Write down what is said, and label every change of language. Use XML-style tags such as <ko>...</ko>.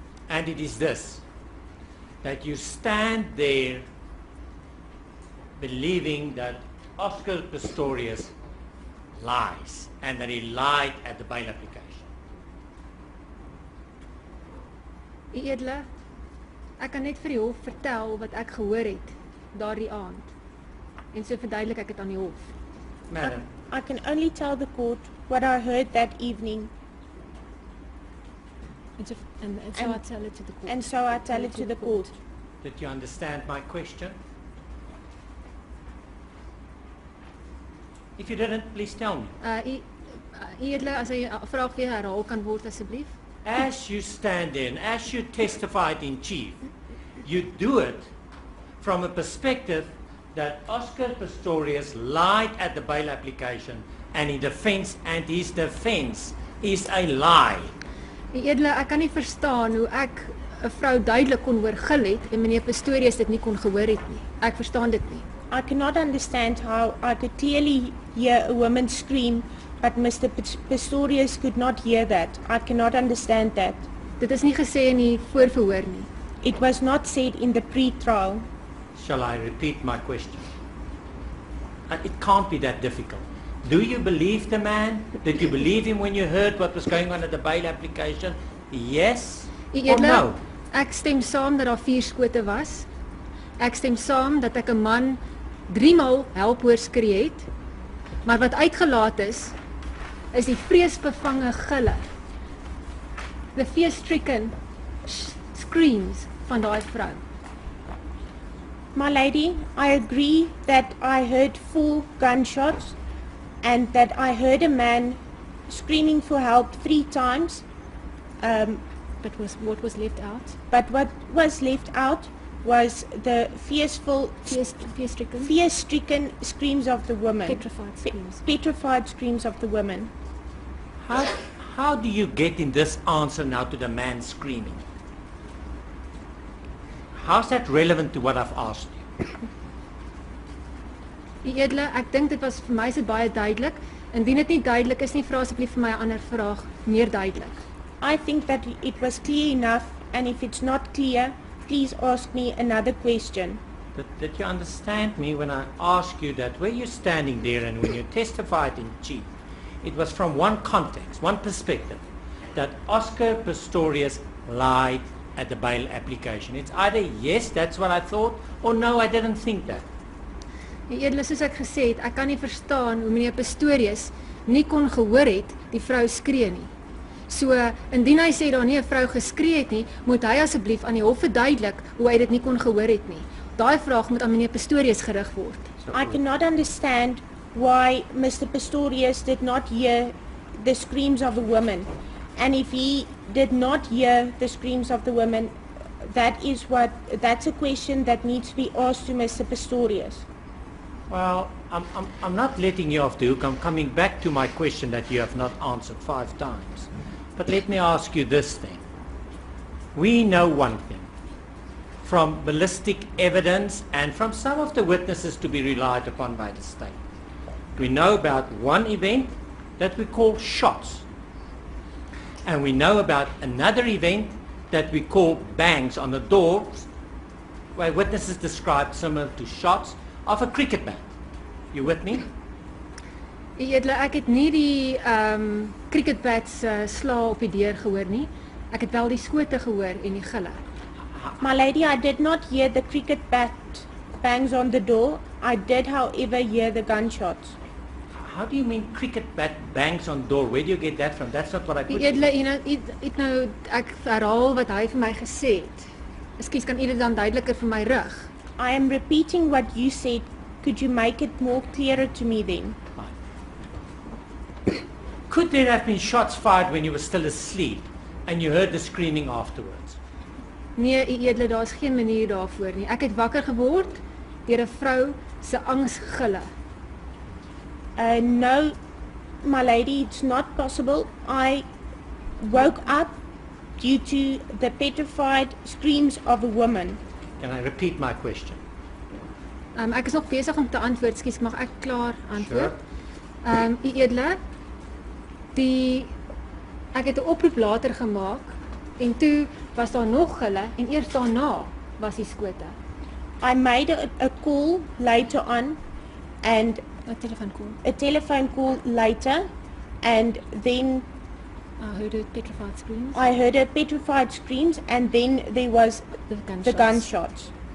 <en>And it is this, that you stand there believing that Oscar Pistorius lies and that he lied at the bail application.</en> <af>U Edele, ek kan net vir die hof vertel wat ek gehoor het daardie aand. En so verduidelik ek dit aan die hof.</af> <en>Madam. I can only tell the court what I heard that evening. And so I tell it to the court. And so I tell it to the court. Did you understand my question? If you didn't, please tell me.</en> <af>U Edele, as hy vraag weer herhaal kan word asseblief.</af> <en>As you stand in, as you testified in chief, you do it from a perspective that Oscar Pistorius lied at the bail application and his defense is a lie.</en> <af>U Edele, ek kan nie verstaan hoe ek 'n vrou duidelik kon oorgil het en meneer Pistorius dit nie kon gehoor het nie. Ek verstaan dit nie.</af> <en>I cannot understand how I could clearly hear a woman scream, but Mr. Pistorius could not hear that. I cannot understand that.</en> <af>Dit is nie gesê in die voorverhoor nie.</af> <en>It was not said in the pre-trial. Shall I repeat my question? It can't be that difficult. Do you believe the man? Did you believe him when you heard what was going on at the bail application? Yes or no?</en> <af>Ek stem saam dat daar 4 skote was. Ek stem saam dat ek 'n man 3 maal help hoor skree het. Maar wat uitgelaat is die vreesbevange gille.</af> <en>The fear-stricken screams</en> <af>van daai vrou.</af> <en>My lady, I agree that I heard 4 gunshots and that I heard a man screaming for help 3 times. But what was left out? But what was left out was the fear-stricken screams of the woman. Petrified screams. Petrified screams of the woman. How do you get in this answer now to the man screaming? How's that relevant to what I've asked you?</en> <af>U Edele, ek dink dit was vir my se baie duidelik. Indien dit nie duidelik is nie, vra asseblief vir my 'n ander vraag, meer duidelik.</af> <en>I think that it was clear enough, and if it's not clear, please ask me another question. Did you understand me when I asked you that where you're standing there and when you testified in chief, it was from one context, one perspective, that Oscar Pistorius lied at the bail application. It's either yes, that's what I thought, or no, I didn't think that.</en> <af>Die edele, soos ek gesê het, ek kan nie verstaan hoe meneer Pistorius nie kon gehoor het die vrou skree nie. So, indien hy sê daar nie 'n vrou geskree het nie, moet hy asseblief aan die hof verduidelik hoe hy dit nie kon gehoor het nie. Daai vraag moet aan meneer Pistorius gerig word.</af> <en>I cannot understand why Mr. Pistorius did not hear the screams of the woman. And if he did not hear the screams of the woman, that's a question that needs to be asked to Mr. Pistorius. Well, I'm not letting you off the hook. I'm coming back to my question that you have not answered 5 times. But let me ask you this thing. We know one thing. From ballistic evidence and from some of the witnesses to be relied upon by the state. We know about one event that we call shots. And we know about another event that we call bangs on the doors, where witnesses described similar to shots of a cricket bat. You with me?</en> <af>Die edele, ek het nie die cricket bats sla op die deur gehoor nie. Ek het wel die skote gehoor en die gille.</af> <en>My lady, I did not hear the cricket bat bangs on the door. I did, however, hear the gunshots. How do you mean cricket bat bangs on door? Where do you get that from? That's not what I put.</en> <af>Die edele, ek herhaal wat hy vir my gesê het. Ekskuus, kan u dit dan duideliker vir my rig?</af> <en>I am repeating what you said. Could you make it more clearer to me then? Could there have been shots fired when you were still asleep and you heard the screaming afterwards?</en> <af>Nee, u edele, daar's geen manier daarvoor nie. Ek het wakker geword deur 'n vrou se angsgille.</af> <en>No, my lady, it's not possible. I woke up due to the petrified screams of a woman. Can I repeat my question?</en> <af>Ek is nog besig om te antwoord. Ekskuus, mag ek klaar antwoord?</af> <en>Sure.</en> <af>U edele, ek het 'n oproep later gemaak en toe was daar nog gille en eers daarna was die skote.</af> <en>I made a call later on and A telephone call. a telephone call later, and then I heard a petrified screams. I heard a petrified screams, and then there was the gunshots.</en>